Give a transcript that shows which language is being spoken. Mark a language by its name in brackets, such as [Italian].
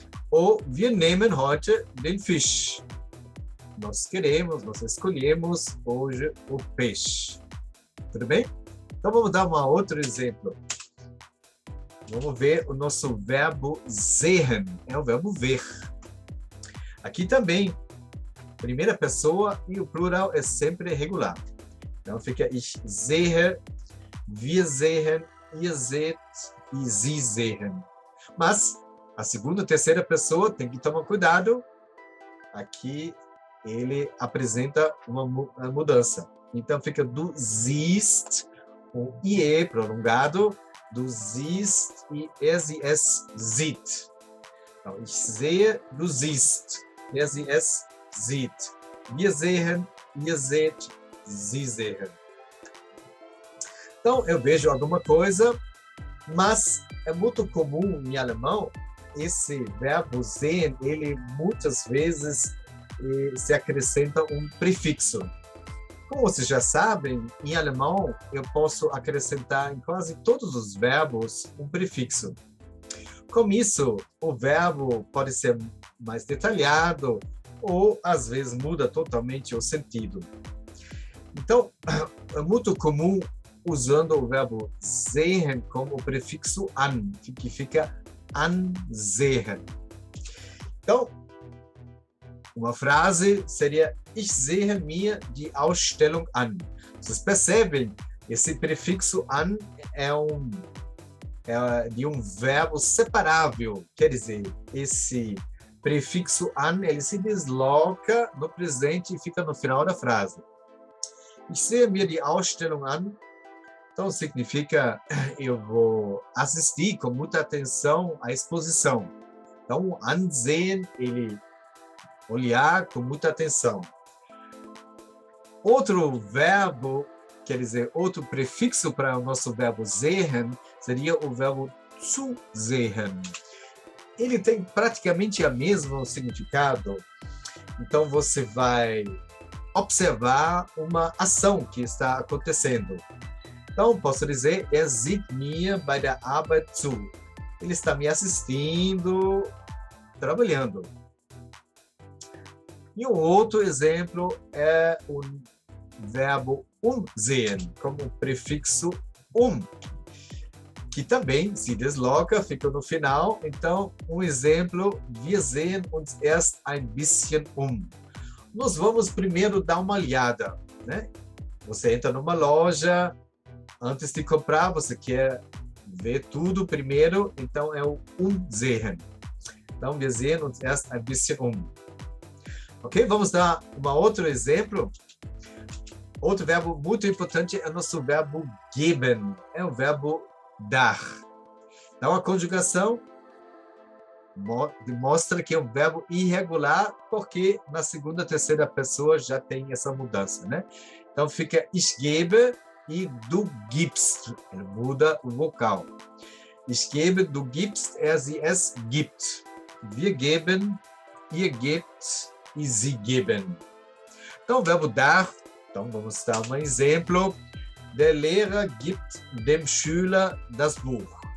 [German] Ou wir nehmen heute den Fisch. [Portuguese] Nós escolhemos hoje o peixe. Tudo bem? Então vamos dar um outro exemplo. Vamos ver o nosso verbo sehen. É o verbo ver. Aqui também, primeira pessoa e o plural é sempre regular. Então fica [German] ich sehe, wir sehen, ihr seht [Portuguese] e sie sehen. Mas a segunda e terceira pessoa tem que tomar cuidado aqui ele apresenta uma mudança. Então, fica du siehst, o IE prolongado, du siehst e sie es sieht. [German] Então, ich sehe, du siehst, sie es sieht. Wir sehen, ihr seht, sie sehen. [Portuguese] Então, eu vejo alguma coisa, mas é muito comum em alemão esse verbo sehen, ele muitas vezes se acrescenta um prefixo. Como vocês já sabem, em alemão eu posso acrescentar em quase todos os verbos um prefixo. Com isso, o verbo pode ser mais detalhado ou às vezes muda totalmente o sentido. Então, é muito comum usando o verbo sehen como prefixo an, que fica ansehen. Então, uma frase seria [German] ich sehe mir die Ausstellung an. [Portuguese] Vocês percebem? Esse prefixo an é de um verbo separável. Quer dizer, esse prefixo an ele se desloca no presente e fica no final da frase. [German] Ich sehe mir die Ausstellung an. [Portuguese] Então, significa eu vou assistir com muita atenção à exposição. Então, ansehen, ele olhar com muita atenção. Outro verbo, quer dizer, outro prefixo para o nosso verbo sehen, seria o verbo zu sehen. Ele tem praticamente o mesmo significado. Então, você vai observar uma ação que está acontecendo. Então, posso dizer, [German] sieht mir bei der Arbeit zu. [Portuguese] Ele está me assistindo, trabalhando. E um outro exemplo é o verbo sehen, como prefixo que também se desloca, fica no final. Então, um exemplo, [German] wir sehen uns erst ein bisschen [Portuguese] Nós vamos primeiro dar uma olhada, né? Você entra numa loja, antes de comprar, você quer ver tudo primeiro, então é o sehen. [German] Então, wir sehen uns erst ein bisschen Ok? [Portuguese] Vamos dar um outro exemplo. Outro verbo muito importante é o nosso verbo geben. É o verbo dar. Então, a conjugação mostra que é um verbo irregular, porque na segunda, terceira pessoa já tem essa mudança, né? Então, fica [German] ich gebe [Portuguese] e [German] du gibst. [Portuguese] Ele muda o vocal. [German] Ich gebe, du gibst, sie es gibt. Wir geben, ihr gebt e sie geben. [Portuguese] Então, o verbo dar, então vamos dar um exemplo. [German] Der Lehrer gibt dem Schüler das Buch.